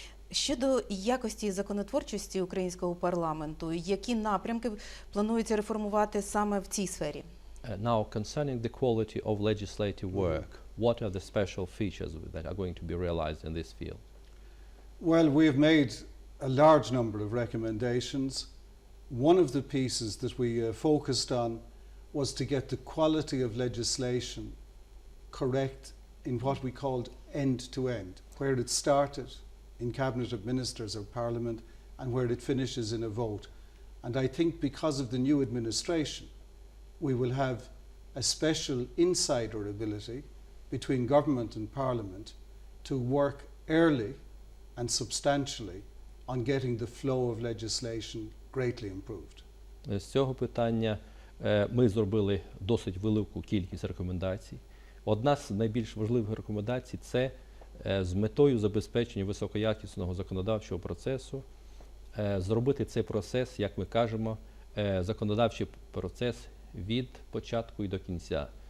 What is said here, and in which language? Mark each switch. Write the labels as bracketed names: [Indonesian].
[Ukrainian] Щодо якості законотворчості українського парламенту, які напрямки планується реформувати саме в цій сфері? [English] Now, concerning the quality of legislative work, what are the special features that are going to be realized in this field? Well, we have made a large number of recommendations. One of the pieces that we focused on was to get the quality of legislation correct in what we called end-to-end, where it started in Cabinet of Ministers or Parliament and where it finishes in a vote. And I think because of the new administration, we will have a special insider ability between government and Parliament to work early and substantially on getting the flow of legislation greatly improved. [Ukrainian] З цього питання ми зробили досить велику кількість рекомендацій. Одна з найбільш важливих рекомендацій – це з метою забезпечення високоякісного законодавчого процесу, зробити цей процес, як ми кажемо, законодавчий процес від початку і до кінця.